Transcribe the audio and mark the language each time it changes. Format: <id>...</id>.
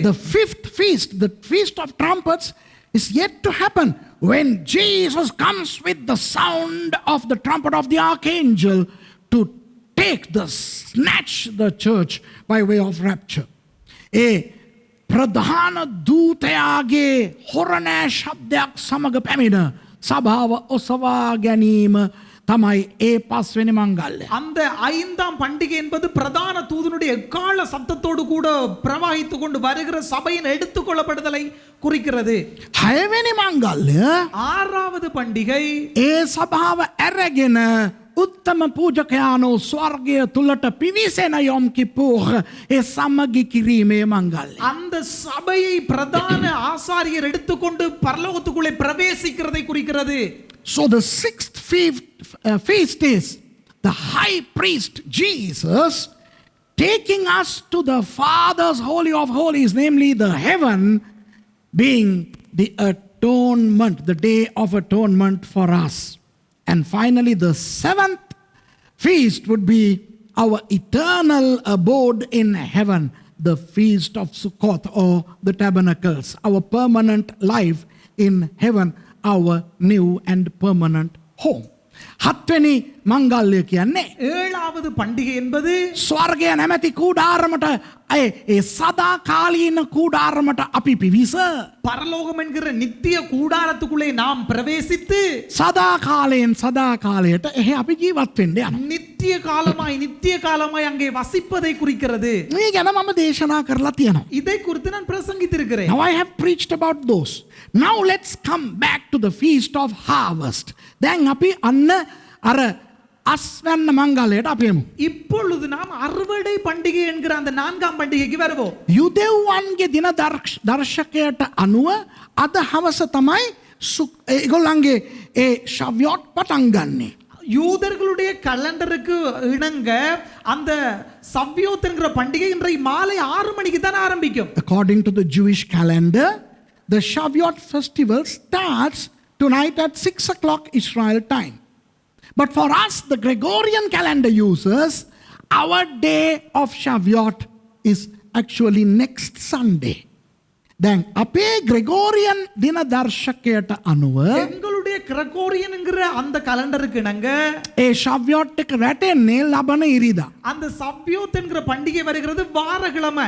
<en>The fifth feast, the feast of trumpets, is yet to happen when Jesus comes with the sound of the trumpet of the archangel to snatch the church by way of rapture.</en> <si>ඒ ප්‍රධාන දූතයාගේ හොරණෑ ශබ්දයක් සමග පැමිණ සභාව ඔසවා ගැනීම තමයි ඒ පස්වෙනි මංගල්‍ය.</si> <ta>அந்த ஐந்தாம் பண்டிகை என்பது பிரதான தூதனுடைய எக்கால சத்தத்தோடு கூட பிரவாகித்துக் கொண்டு வருகிற சபையின் எடுத்துக்கொள்ளப்படுதலை குறிக்கிறது.</ta> <si>හයවෙනි මංගල්‍ය</si> <ta>ஆறாவது பண்டிகை</ta> <si>ඒ සභාව ඇරගෙන උත්තම පූජකයානෝ ස්වර්ගය තුලට පිවිසෙන යොම් කිපුර් ඒ සමගි කිරීමේ මංගල්‍ය.</si> <ta>அந்த சபையை பிரதான ஆசாரியர் எடுத்துக்கொண்டு பரலோகத்துக்குள்ளே பிரவேசிக்கிறதை குறிக்கிறது.</ta> <en>So the sixth feast is the high priest Jesus taking us to the Father's holy of holies, namely the heaven, being the atonement, the day of atonement for us. And finally, the seventh feast would be our eternal abode in heaven, the feast of Sukkot, or the tabernacles, our permanent life in heaven, our new and permanent home.</en> <si>හත්වෙනි මංගල්‍ය කියන්නේ</si> <ta>ஏழாவது பண்டிகை என்பது</ta> <si>ස්වර්ගය නැමැති කූඩාරමට ඒ සදාකාලීන කූඩාරමට අපි පිවිස</si> <ta>பரலோகம் என்கிற நித்திய கூடாரத்துக்குள்ளே நாம் பிரவேசித்து</ta> <si>සදාකාලයෙන් සදාකාලයට එහි අපි ජීවත් වෙන්න යනවා.</si> <ta>நித்திய காலமாய் அங்கே வசிப்பதை குறிக்கிறது.</ta> <si>මේ ගැන මම දේශනා කරලා තියෙනවා.</si> <ta>இதை குறித்து நான் பிரசங்கித்திருக்கிறேன்.</ta> <en>Now I have preached about those. Now let's come back to the feast of harvest.</en> <si>දැන් අපි අන්න අර අස්වැන්න මංගල්‍යයට අපි යමු.</si> <ta>இப்பொழுது நாம் அறுவடை பண்டிகை என்கிற அந்த நான்காம் பண்டிகைக்கு வருவோம்.</ta> <si>යුදෙව්වන්ගේ දින දර්ශකයට අනුව අද හවස තමයි ඒගොල්ලන්ගේ ඒ ශව්‍යොත් පටන් ගන්නේ.</si> <ta>யூதர்களுடைய கலண்டருக்கு இணங்க அந்த சவ்யோத் என்கிற பண்டிகை இன்றைக்கு மாலை 6 மணிக்கு தான் ஆரம்பிக்கும்.</ta> <en>According to the Jewish calendar, the Shavuot festival starts tonight at 6 o'clock Israel time. But for us, the Gregorian calendar users, our day of Shavuot is actually next Sunday.</en> <si>Then, අපේ Gregorian දින දර්ශකයට අනුව</si> <ta>எங்களுடைய Gregorian என்கிற அந்த கலண்டருக்கு இணங்க</ta> <si>ඒ Shavuot එක රැටෙන්නේ ලබන ඉරිදා.</si> <ta>அந்த சவ்யோத் என்கிற பண்டிகை வருகிறது வாரக்கிழமை,</ta>